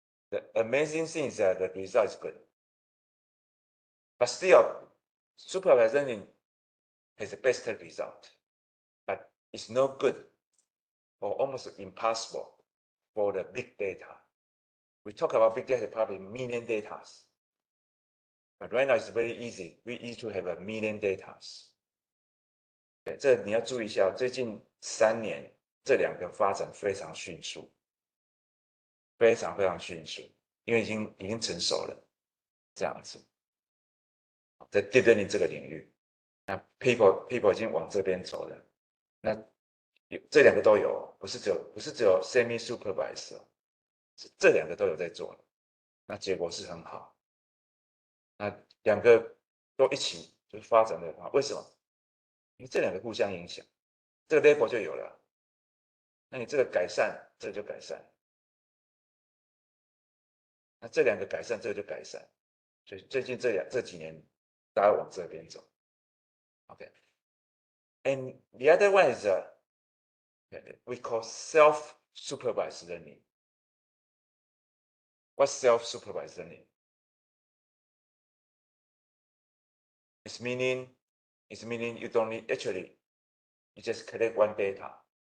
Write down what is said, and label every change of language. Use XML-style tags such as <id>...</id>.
<en>The amazing thing is that the result is good. But still, supervised learning has the best result, but it's no good or almost impossible for the big data. We talk about big data, probably million data. But right now it's very easy. We easy to have a million data.</en> <zh>对，这你要注意一下，最近3年这2个发展非常迅速，非常非常迅速，因为已经成熟了，这样子，在 deep learning 这个领域，那</zh> <en>people</en> <zh>已经往这边走了，那这2个都有，不是只有 semi supervised，是这2个都有在做，那结果是很好，那2个都一起就发展的很好，为什么？因为这2个互相影响，这个</zh> <en>level</en> <zh>就有了，那你这个改善，这个就改善。那这2个改善，这个就改善，所以最近这几年，大家往这边走。</zh> <en>Okay, and the other one is we call self-supervised learning. What's self-supervised learning? It's meaning you don't need, actually, you just collect one data.</en>